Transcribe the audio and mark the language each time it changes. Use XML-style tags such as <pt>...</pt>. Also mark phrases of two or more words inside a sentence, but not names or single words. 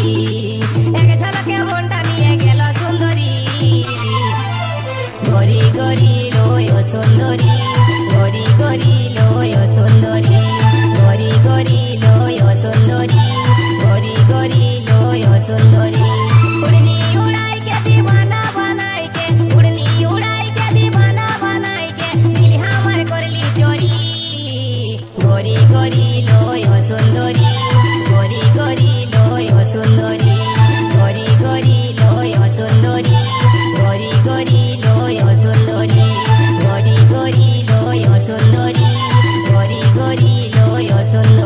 <bn>এক ঝলকে মনটা নিয়ে গেল সুন্দরী, গরি গরি লয় সুন্দরী, গরি গরি লয় সুন্দরী, গরি গরি লয় সুন্দরী, গরি গরি লয় সুন্দরী।</bn> <bho>उड़नी उड़ाई के दीवाना बनाई के, उड़नी उड़ाई के दीवाना बनाई के, दिल हमर करली चोरी। गोरी गोरी लोय सुंदरी, गोरी गोरी लोय सुंदरी, गोरी गोरी लोय सुंदरी, गोरी गोरी लोय सुंदरी, गोरी गोरी लोय सुंदरी, गोरी गोरी लोय सुंदरी।</bho>